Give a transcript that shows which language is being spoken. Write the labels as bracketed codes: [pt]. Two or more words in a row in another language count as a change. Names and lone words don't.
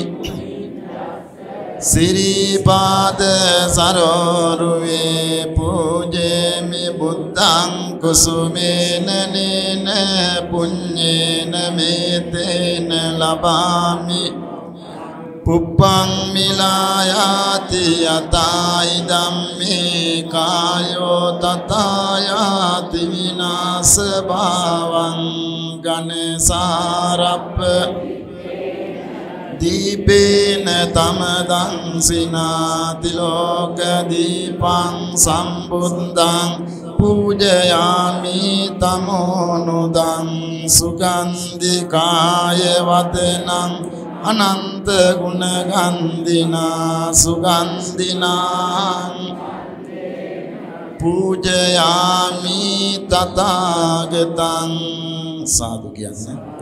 [pi] සිරිපාද සරෝරුවේ පූජේමි බුද්ධං කුසුමේන නේන පුඤ්ඤේන මේතේන ලබාමි පුප්පං මිලායාති යතයි ධම්මේ කායෝ තතයාති විනාශ භාවං ගණසාරප්ප දීපේන තමදං සිනාති ලෝක දීපං සම්බුද්ධං පූජයාමි තමෝනුදං සුගන්ධිකාය වදනං අනන්ත ගුණ ගන්ධිනා සුගන්ධිනා පූජයාමි තථාගතං [si] සාදු කියන්නේ